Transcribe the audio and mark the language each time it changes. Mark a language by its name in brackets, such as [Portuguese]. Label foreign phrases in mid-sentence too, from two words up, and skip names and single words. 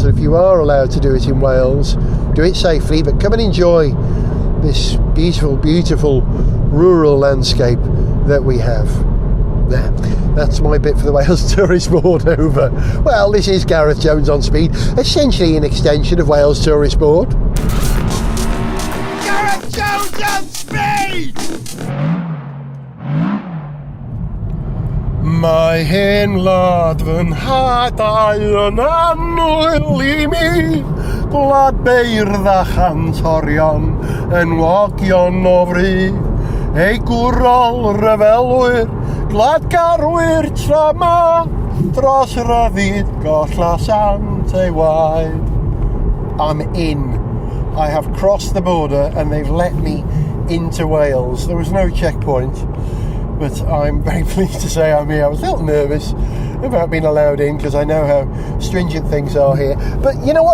[English] And if you are allowed to do it in Wales, do it safely, but come and enjoy this beautiful, beautiful rural landscape that we have. There, that's my bit for the Wales Tourist Board over. Well, this is Gareth Jones on Speed, essentially an extension of Wales Tourist Board. Gareth Jones on Speed! [Welsh] Mae hen wlad fy nhadau yn annwyl I mi, gwlad beirdd a chantorion, enwogion o fri, ei gwrol ryfelwyr, gladgarwyr trama, dros ryddid golla sant ei waed. [English] I'm in. I have crossed the border and they've let me into Wales. There was no checkpoint, but I'm very pleased to say I'm here. I was a little nervous about being allowed in because I know how stringent things are here. But you know what?